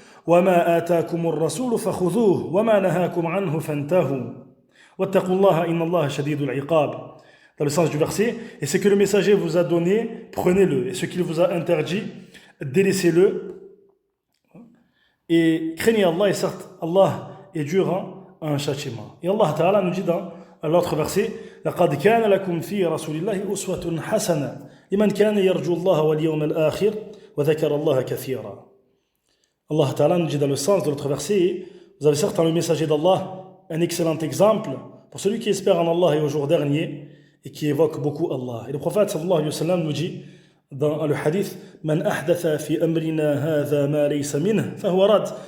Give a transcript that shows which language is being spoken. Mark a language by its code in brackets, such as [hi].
[ar] وَمَا آتَاكُمُ الرَّسُولُ فَخُذُوهُ وَمَا نَهَاكُمْ عَنْهُ فَانْتَهُوا وَاتَّقُوا اللَّهَ إِنَّ اللَّهَ شَدِيدُ الْعِقَابِ. [fr] Dans le sens du verset, et ce que le messager vous a donné, prenez-le, et ce qu'il vous a interdit, délaissez-le, et craignez Allah, et certes, Allah est dur à un châtiment. Et Allah Ta'ala nous dit dans l'autre verset, [ar] لَقَدْ كَانَ لَكُمْ فِي رَسُولِ اللَّهِ أُسْوَةٌ حَسَنَةٌ لِمَنْ كَانَ يَرْجُو اللَّهَ وَالْيَوْمَ الْآخِرَ وَذَكَرَ اللَّهَ كَثِيرًا. [fr] Allah Ta'ala nous dit dans le sens de l'autre verset, vous avez certes dans le messager d'Allah un excellent exemple pour celui qui espère en Allah et au jour dernier et qui évoque beaucoup Allah. Et le prophète sallallahu alayhi wa sallam nous dit dans le hadith, [ar] Man ahdatha fi amrina hadha ma laysa minh fahuwa rad.